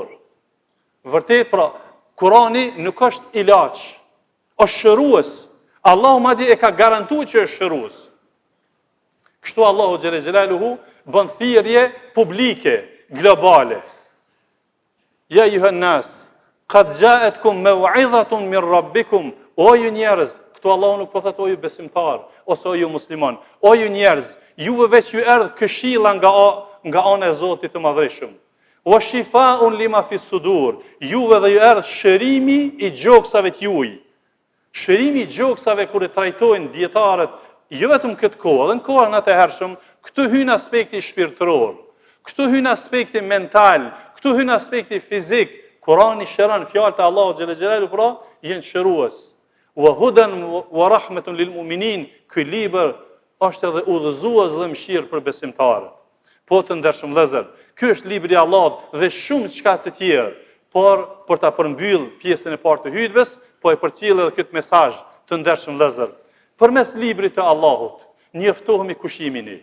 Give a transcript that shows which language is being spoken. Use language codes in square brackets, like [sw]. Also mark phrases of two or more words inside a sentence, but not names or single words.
[sq] Vërtet, pra, Kurani nuk është ilaç, është shërues. Allahu madje e ka garantuar që është shërues. Kështu Allahu [ar] جل جلاله [sq] bën thirrje publike, globale. [ar] يا أيها الناس قد جاءتكم موعظة من ربكم. [sq] O ju njerëz, këtu Allahu nuk po thotë o ju besimtar, ose o ju musliman. O ju njerëz, juve veç ju erdh këshilla nga ana e Zotit të Madhërisht. [ar] وشفاء لما في الصدور. [sq] Juve dhe ju erdh shërimi i gjoksave të juaj. Shërimi i gjoksave kur e trajtojnë dietarët, jo vetëm këtë kohë, edhe në kohën e hershëm, këtu hyn aspekti shpirtëror, këtu hyn aspekti mental, këtu hyn aspekti fizik. Kurani shëron fjalët e Allahut [ar] جل جلاله, [sq] pra janë shërues. [ar] وهدى ورحمة للمؤمنين. [sq] Ky libër është edhe udhëzues dhe mëshirë për besimtarët. Po të ndershëm vëllezër, ky është libri i Allahut dhe shumë çka të tjerë, por për ta përmbyll pjesën e parë të hutbes, po e përcjell edhe këtë mesazh të ndershëm vëllezër. Përmes librit të Allahut njoftohemi kush jemi ne.